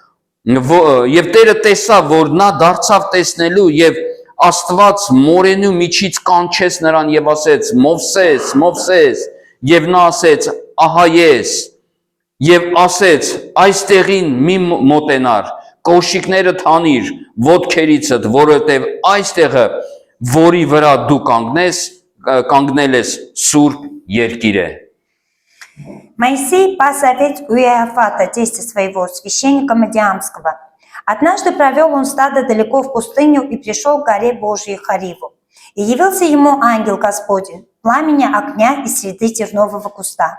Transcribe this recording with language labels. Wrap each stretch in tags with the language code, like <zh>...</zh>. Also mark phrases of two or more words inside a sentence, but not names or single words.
<hy>եւ Տերը տեսավ որ նա դարձավ տեսնելու եւ Աստված մորենու միջից կանչեց նրան եւ ասեց Մովսես, Մովսես եւ նա ասեց ահա ես եւ ասեց այստեղին մի մոտենար կոշիկները թանիր ոտքերիցդ որովհետեւ այստեղը որի վրա դու կանգնել ես սուրբ երկիր է</hy> <ru>Моисей пас овец у Иоафата, тестя своего, священника Мадиамского. Однажды провел он стадо далеко в пустыню и пришел к горе Божьей Хариву. И явился ему ангел Господень, пламени огня из среды тернового куста.</ru>